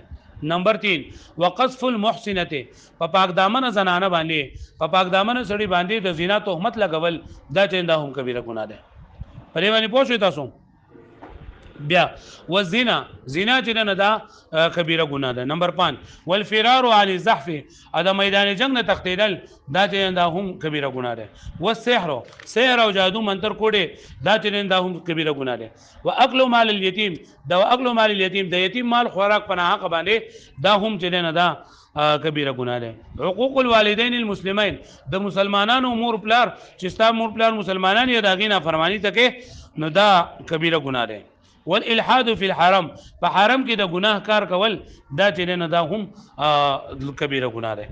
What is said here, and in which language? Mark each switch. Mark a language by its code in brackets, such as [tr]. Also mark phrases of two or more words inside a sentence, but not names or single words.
[ps] نمبر 3 [ar] وقذف المحسنه، [ps] په پاک دامن زنانه باندې په پاک دامن سړي باندې د زنا تهمت لګول دا چې دا هم کبیره ګناه ده. پرې باندې پوه شو تاسو. بیا والزنا، زنا چې نه دا کبیره ګناه ده. [ar] نمبر 5 والفرار عن الزحف، [ps] دا میدان جنگ نه تختیدل دا چې دا هم کبیره ګناه ده. والسحر، سحر او جادو منتر کوډه دا چې دا هم کبیره ګناه ده. [ar] واكل مال اليتيم، [ps] دا [ar] اكل مال اليتيم [ps] د یتیم مال خوراک پناه حق باندې دا هم چې نه دا کبیره ګناه ده. [ar] حقوق الوالدین المسلمین، [ps] د مسلمانانو مور پلار چې ستا مور پلار مسلمانان یې دا غینا فرمانی ته کې نو دا کبیره ګناه ده. [ar] والالحاد فی الحرم، [ps] په حرم کې د ګناه کار کول دا چې نه دا هم کبیره ګناه ده.